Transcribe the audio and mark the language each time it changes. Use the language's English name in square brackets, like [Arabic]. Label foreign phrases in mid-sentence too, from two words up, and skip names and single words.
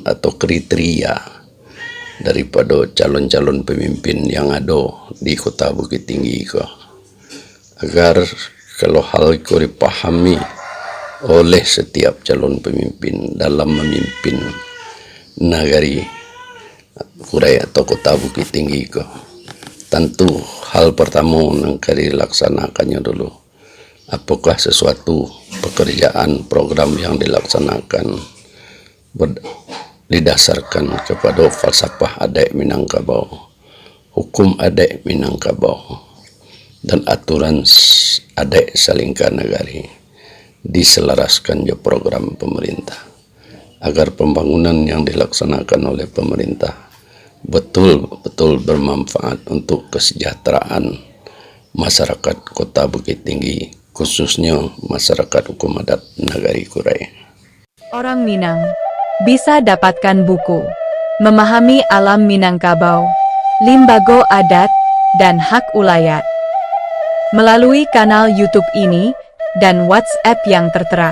[Indonesian] atau kriteria daripada calon-calon pemimpin yang ada di Kota Bukit Tinggi ko, agar kalau hal itu dipahami oleh setiap calon pemimpin dalam memimpin negari Kurai atau Kota Bukit Tinggi ko, tentu hal pertama yang dilaksanakannya dulu, apakah sesuatu pekerjaan program yang dilaksanakan didasarkan kepada falsafah adat Minangkabau, hukum adat Minangkabau, dan aturan adek salingka negari diselaraskan jo program pemerintah agar pembangunan yang dilaksanakan oleh pemerintah betul-betul bermanfaat untuk kesejahteraan masyarakat Kota Bukit Tinggi, khususnya masyarakat hukum adat Nagari Kurai. Orang Minang bisa dapatkan buku Memahami Alam Minangkabau, Limbago Adat, dan Hak Ulayat melalui kanal YouTube ini dan WhatsApp yang tertera.